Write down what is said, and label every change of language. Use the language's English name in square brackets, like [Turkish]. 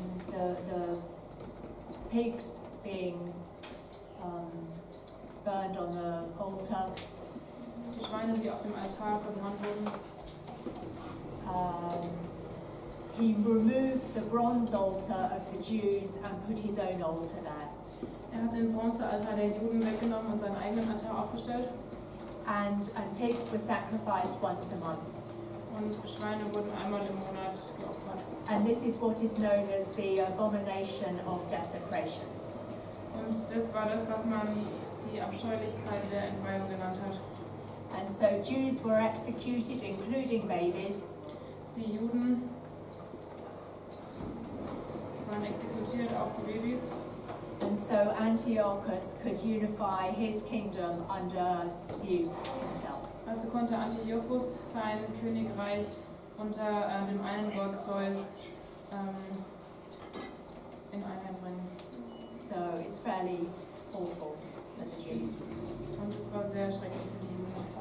[English] The pigs being burned on the altar. [German] Die Schweine, die auf dem Altar verbrannt wurden. [English] He removed the bronze altar of the Jews and put his own altar there. [German] Er hat den Bronzealtar der Juden weggenommen und seinen eigenen Altar aufgestellt. [English] And pigs were sacrificed once a month. [German] Und Schweine wurden einmal im Monat geopfert. [English] And this is what is known as the abomination of desecration. [German] Und das war das, was man die Abscheulichkeit der Entweihung genannt hat. [English] And so Jews were executed, including babies. [German] Die Juden waren exekutiert, auch die Babys. [English] And so Antiochus could unify his kingdom under Zeus himself. [German] Also konnte Antiochus sein Königreich unter dem einen Gott Zeus in Einheit bringen. [English] So it's fairly awful for the Jews. [German] Und es war sehr schrecklich für die Juden.